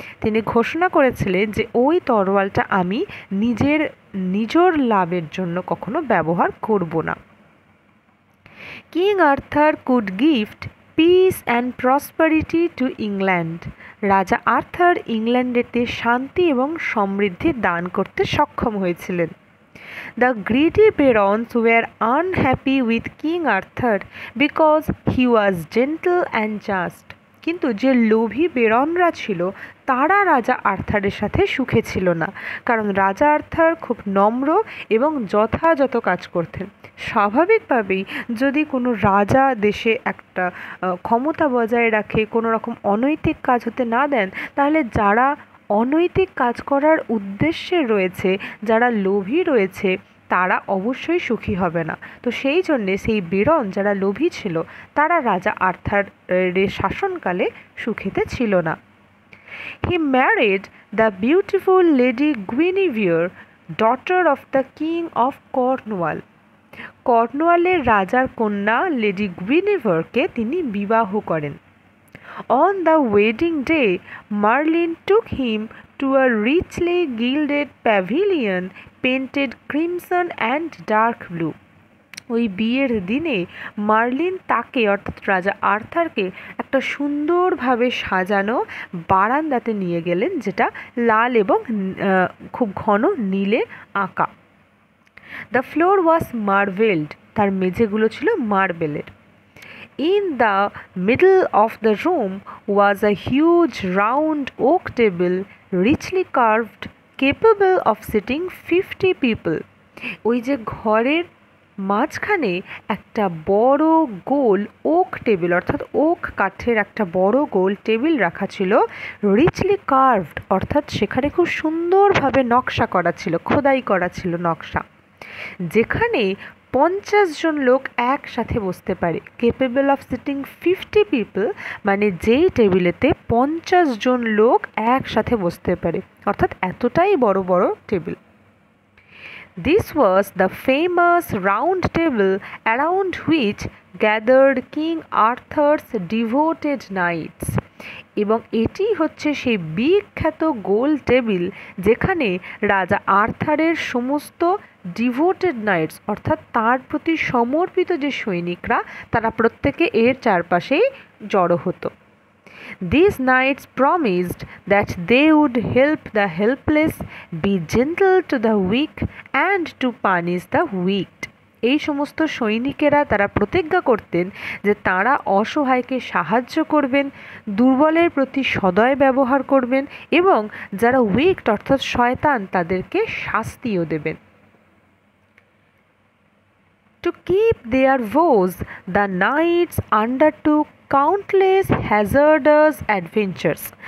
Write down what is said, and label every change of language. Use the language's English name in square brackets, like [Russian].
[Bangla] তিনি ঘোষণা করেছিলেন যে ওই তরোয়ালটা আমি নিজের লাভের জন্য কখনো ব্যবহার করব না। [English] King Arthur could gift peace and prosperity to England. [Bangla] রাজা আর্থার ইংল্যান্ডেতে শান্তি এবং সমৃদ্ধি দান করতে সক্ষম হয়েছিলেন। [English] The greedy barons were unhappy with King Arthur because he was gentle and just. [Bangla] কিন্তু যে লোভী বেরনরা ছিল তারা রাজা আর্থারের সাথে সুখে ছিল না, কারণ রাজা আর্থার খুব নম্র এবং যথাযথ কাজ করতেন। স্বাভাবিকভাবেই যদি কোনো রাজা দেশে একটা ক্ষমতা বজায় রাখে, কোনো রকম অনৈতিক কাজ হতে না দেন, তাহলে যারা অনৈতিক কাজ করার উদ্দেশ্যে রয়েছে, যারা লোভী রয়েছে, তারা অবশ্যই সুখী হবে না। তো সেই জন্যে সেই বেরন যারা লোভী ছিল তারা রাজা আর্থারের শাসনকালে সুখেতে ছিল না। [English] He married the beautiful Lady Guinevere, daughter of the King of Cornwall. [Bangla] কর্নওয়ালের রাজার কন্যা লেডি গুইনেভারকে তিনি বিবাহ করেন। [English] On the wedding day, Merlin took him to a richly gilded pavilion painted crimson and dark blue. [Bangla] ওই বিয়ের দিনে মার্লিন তাকে অর্থাৎ রাজা আর্থারকে একটা সুন্দরভাবে সাজানো বারান্দাতে নিয়ে গেলেন, যেটা লাল এবং খুব ঘন নীলে আঁকা। [English] the floor was marbled, [Bangla] তার মেঝেগুলো ছিল মার্বেলের। [English] In the middle of the room was a huge round oak table richly carved, capable of sitting 50 people. [Bangla] ওই যে ঘরের মাঝখানে একটা বড় গোল ওক টেবিল অর্থাৎ ওক কাঠের একটা বড় গোল টেবিল রাখা ছিল, [English] richly carved [Bangla] অর্থাৎ সেখানে খুব সুন্দরভাবে নকশা করা ছিল, খোদাই করা ছিল নকশা, যেখানে 50 জন লোক একসাথে বসতে পারে। [English] capable of sitting 50 people [Bangla] মানে যেই টেবিলেতে 50 জন লোক একসাথে বসতে পারে, অর্থাৎ এতটাই বড় বড় table. [English] This was the famous round table around which gathered King Arthur's devoted knights. [Bangla] এবং এটি হচ্ছে সেই বিখ্যাত গোল টেবিল যেখানে রাজা আর্থারের সমস্ত [English] devoted knights [Bangla] অর্থাৎ তার প্রতি সমর্পিত যে সৈনিকরা তারা প্রত্যেকে এর চারপাশেই জড়ো হতো। [English] These knights promised that they would help the helpless, be gentle to the weak, and to punish the weak. [Bangla] এই সমস্ত সৈনিকেরা তারা প্রতিজ্ঞা করতেন যে তারা অসহায়কে সাহায্য করবেন, দুর্বলের প্রতি সদয় ব্যবহার করবেন এবং যারা উইক অর্থাৎ শয়তান তাদেরকে শাস্তিও দেবেন। [English] To keep their vows, the knights undertook countless hazardous adventures.